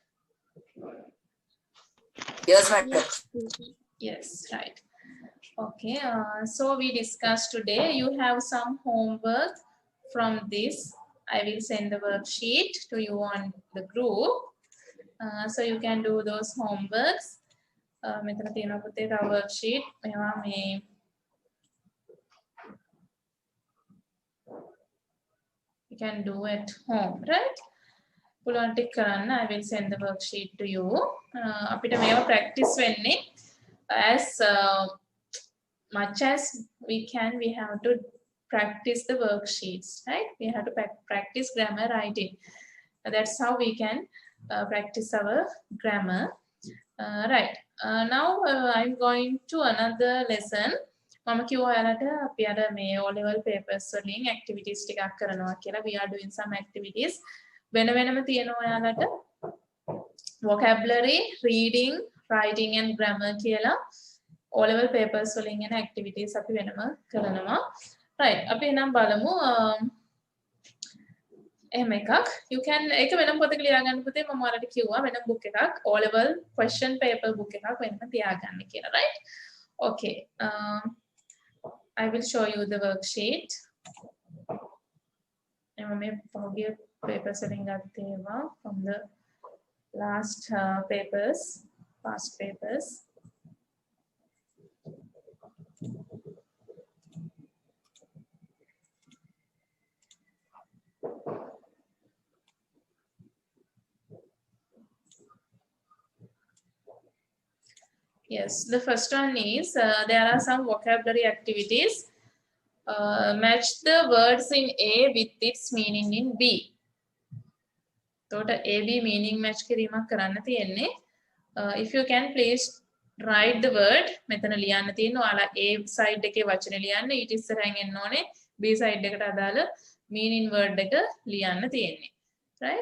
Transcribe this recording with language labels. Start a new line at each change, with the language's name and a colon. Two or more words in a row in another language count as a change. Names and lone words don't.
English: Yes, madam. Yes, right. Okay, so we discussed today. You have some homework from this. I will send the worksheet to you on the group. So you can do those homeworks.
Sinhala: මෙතන තියෙනවා පුතේ තව worksheet. මේවා මේ
English: you can do at home, right?
Sinhala: පුළුවන් ටික කරන්න.
English: I will send the worksheet to you.
Sinhala: අපිට මේවා
English: practice වෙන්නේ as much as we can. We have to practice the worksheets, right? We have to practice grammar writing. That's how we can practice our grammar. Right. Now I'm going to another lesson.
Sinhala: මම කිව්වා ඔයාලට අපි අර මේ
English: O level papers
Sinhala: වලින් activities ටිකක් කරනවා කියලා.
English: We are doing some activities.
Sinhala: වෙන වෙනම තියෙනවා ඔයාලට
English: vocabulary, reading, writing and grammar
Sinhala: කියලා
English: O level papers
Sinhala: වලින් එන activities අපි වෙනම කරනවා. Right. අපි එනම් බලමු එහෙම එකක්.
English: You can
Sinhala: ඒක වෙනම පොතක ලියා ගන්න පුතේ. මම ඔයාලට කිව්වා වෙනම book එකක්
English: O level question paper book
Sinhala: එකක් වෙනම තියාගන්න කියලා.
English: Right? Okay. I will show you the worksheet.
Sinhala: එම මේ පහුගිය
English: papers
Sinhala: වලින් ගත්තේවා
English: from the last papers, past papers. Yes, the first one is there are some vocabulary activities. Match the words in A with its meaning in B. Total A B meaning match
Sinhala: කිරීමක් කරන්න තියෙන්නේ.
English: If you can please write the word
Sinhala: මෙතන ලියන්න තියෙනවා. ඔයාලා
English: A side
Sinhala: එකේ වචන ලියන්න. ඊට ඉස්සරහින් එන්න ඕනේ B side එකට අදාළ
English: meaning word
Sinhala: එක ලියන්න තියෙන්නේ.
English: Right?